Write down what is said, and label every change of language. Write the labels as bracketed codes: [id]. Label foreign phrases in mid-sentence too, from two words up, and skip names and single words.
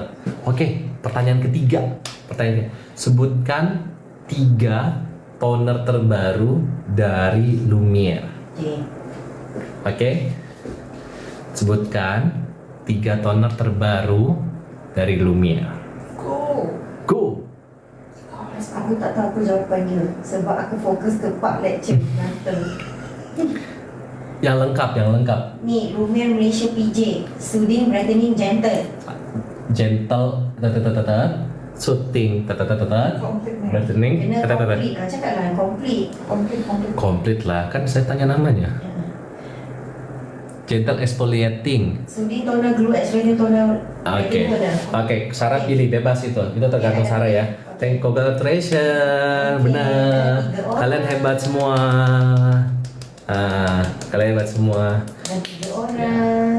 [id] Oke, pertanyaan ketiga. Sebutkan 3 toner terbaru dari Lumiere. Oke. Sebutkan 3 toner terbaru dari Lumiere. Go. [ms] Aku tak tahu apa jawapannya sebab aku fokus ke [en] part lecture [ms] nanti. Yang lengkap. Ni Lumiere Malaysia PJ, [en] soothing, brightening, gentle. Gentle, soothing, brightening, [ms] Kena complete lah, cakap lah complete. Complete lah, kan saya tanya namanya. [en] Gentle exfoliating. Soothing toner, glue, exfoliating toner. [id] Oke, Sarah pilih bebas itu tergantung Sarah ya. [en] Thank congratulations, benar. [id] Kalian hebat semua. Kalian hebat semua. Dan 3 orang.